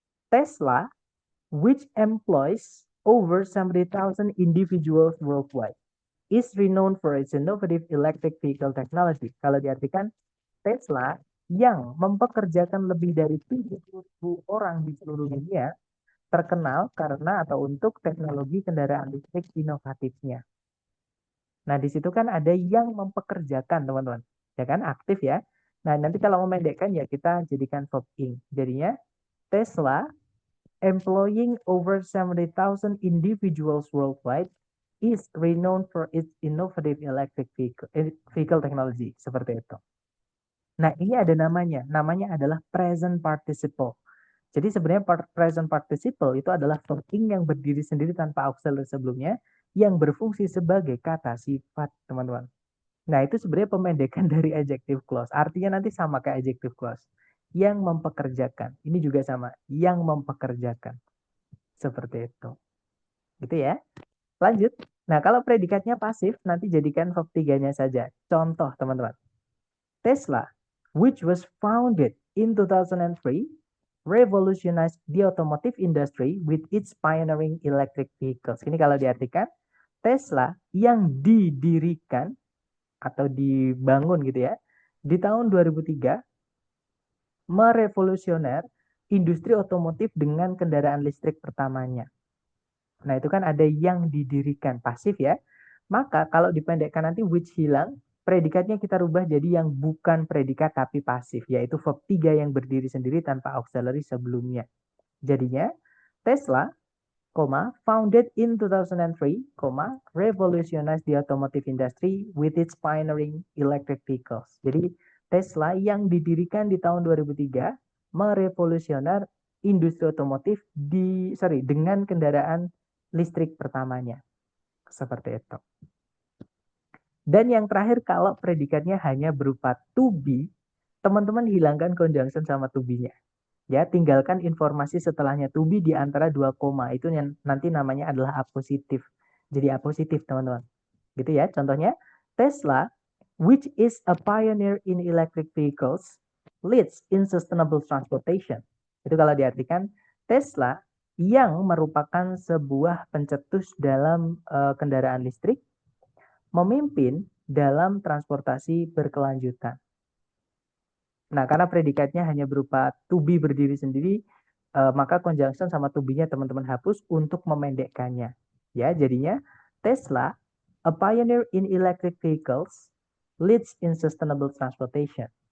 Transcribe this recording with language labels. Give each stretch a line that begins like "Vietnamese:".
English: Tesla, which employs over 70,000 individuals worldwide, is renowned for its innovative electric vehicle technology.
Indonesian: Kalau diartikan, Tesla yang mempekerjakan lebih dari 70.000 orang di seluruh dunia terkenal karena atau untuk teknologi kendaraan listrik inovatifnya. Nah, di situ kan ada yang mempekerjakan, teman-teman. Ya kan, aktif ya. Nah, nanti kalau memendekkan ya kita jadikan verb ing.
English: Jadinya Tesla employing over 70,000 individuals worldwide is renowned for its innovative electric vehicle technology.
Indonesian: Seperti itu. Nah, ini ada namanya. Namanya adalah present participle. Jadi sebenarnya present participle itu adalah verb ing yang berdiri sendiri tanpa auxiliary sebelumnya. yang berfungsi sebagai kata sifat, teman-teman. Nah, itu sebenarnya pemendekan dari adjective clause. Artinya nanti sama kayak adjective clause. Yang mempekerjakan. Ini juga sama. Yang mempekerjakan. Seperti itu. Gitu ya. Lanjut. Nah, kalau predikatnya pasif, nanti jadikan verb 3-nya saja. Contoh, teman-teman.
English: Tesla, which was founded in 2003, revolutionized the automotive industry with its pioneering electric vehicles.
Indonesian: Ini kalau diartikan, Tesla yang didirikan atau dibangun gitu ya, di tahun 2003 merevolusioner industri otomotif dengan kendaraan listrik pertamanya. Nah, itu kan ada yang didirikan, pasif ya. Maka kalau dipendekkan nanti which hilang, predikatnya kita rubah jadi yang bukan predikat tapi pasif, yaitu verb 3 yang berdiri sendiri tanpa auxiliary sebelumnya.
English: Jadinya, Tesla, founded in 2003, revolutionized the automotive industry with its pioneering electric vehicles.
Indonesian: Jadi, Tesla yang didirikan di tahun 2003 merevolusioner industri otomotif dengan kendaraan listrik pertamanya. Seperti itu. Dan yang terakhir, kalau predikatnya hanya berupa to be, teman-teman hilangkan conjunction sama to be-nya. Ya, tinggalkan informasi setelahnya to be di antara dua koma. Itu yang nanti namanya adalah apositif. Jadi apositif, teman-teman. Gitu ya.
English: Contohnya, Tesla, which is a pioneer in electric vehicles, leads in sustainable transportation.
Indonesian: Itu kalau diartikan, Tesla yang merupakan sebuah pencetus dalam kendaraan listrik, memimpin dalam transportasi berkelanjutan. Nah, karena predikatnya hanya berupa to be berdiri sendiri, maka conjunction sama to be-nya teman-teman hapus untuk memendekkannya.
English: Ya, jadinya Tesla, a pioneer in electric vehicles, leads in sustainable transportation.